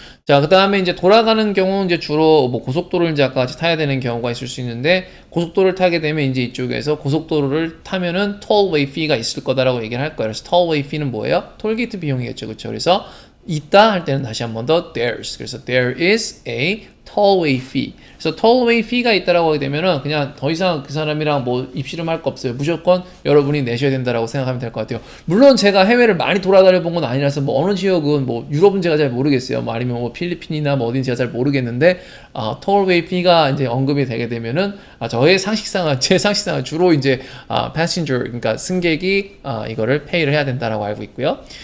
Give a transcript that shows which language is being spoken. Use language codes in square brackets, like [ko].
[ko] 자, 그 다음에 이제 돌아가는 경우는 이제 주로 뭐 고속도로를 이제 아까 같이 타야 되는 경우가 있을 수 있는데 고속도로를 타게 되면 이제 이쪽에서 고속도로를 타면은 tollway fee가 있을 거다라고 얘기를 할 거예요. 그래서 tollway fee는 뭐예요? 톨게이트 비용이겠죠. 그렇죠? 그래서 있다 할 때는 다시 한 번 더 there's. 그래서 [en] there is a tollway fee. [ko] 그래서 tollway fee가 있다라고 하게 되면은 그냥 더 이상 그 사람이랑 뭐 입씨름할 거 없어요. 무조건 여러분이 내셔야 된다라고 생각하면 될 것 같아요. 물론 제가 해외를 많이 돌아다녀 본 건 아니라서 뭐 어느 지역은 뭐 유럽은 제가 잘 모르겠어요. 뭐 아니면 뭐 필리핀이나 뭐 어딘지 제가 잘 모르겠는데 tollway fee가 이제 언급이 되게 되면은 저의 상식상은 제 상식상은 주로 이제 passenger 그러니까 승객이 이거를 페이를 해야 된다라고 알고 있고요.